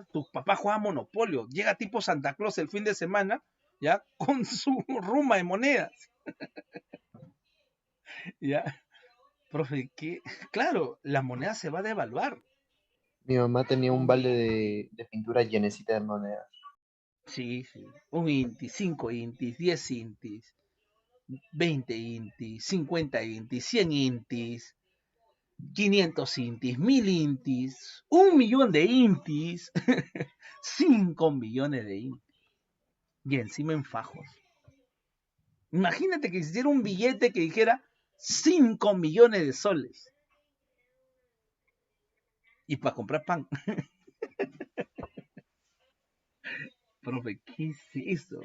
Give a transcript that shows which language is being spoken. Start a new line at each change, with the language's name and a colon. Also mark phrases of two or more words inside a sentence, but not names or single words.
Spanish: Tu papá juega Monopolio. Llega tipo Santa Claus el fin de semana, ¿ya? Con su ruma de monedas. ¿Ya? Profe, ¿qué? Claro, la moneda se va a devaluar. Mi mamá tenía un balde de pintura llenecita de monedas. Sí, sí. Un intis, 5 intis, 10 intis, 20 intis, 50 intis, 100 intis, 500 intis, 1000 intis, 1.000.000 de intis, 5 millones de intis. Y encima en fajos. Imagínate que hiciera un billete que dijera 5 millones de soles. Y para comprar pan. Profe, ¿qué es eso?